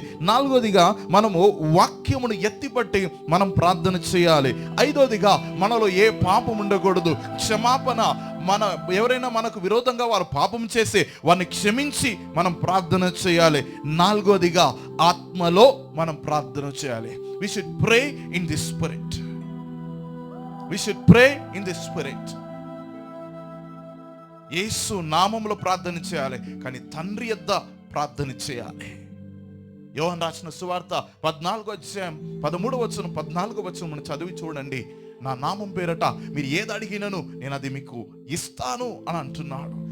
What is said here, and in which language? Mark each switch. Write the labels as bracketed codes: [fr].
[te] నాలుగోదిగా మనము వాక్యమును ఎత్తిపట్టి మనం ప్రార్థన చేయాలి. ఐదోదిగా మనలో ఏ పాపం ఉండకూడదు. క్షమాపణ, ఎవరైనా మనకు విరోధంగా వారు పాపం చేస్తే వారిని క్షమించి మనం ప్రార్థన చేయాలి. నాలుగోదిగా ఆత్మలో మనం ప్రార్థన చేయాలి. [en] We should pray in the spirit. We should pray in the spirit. [te] యేసు నామములో ప్రార్థన చేయాలి, కానీ తండ్రి యొద్ద ప్రార్థన చేయాలి. యోహాను రాసిన సువార్త 14:13 మనం చదివి చూడండి. నా నామం పేరట మీరు ఏది అడిగినను నేను అది మీకు ఇస్తాను అని అంటున్నాడు.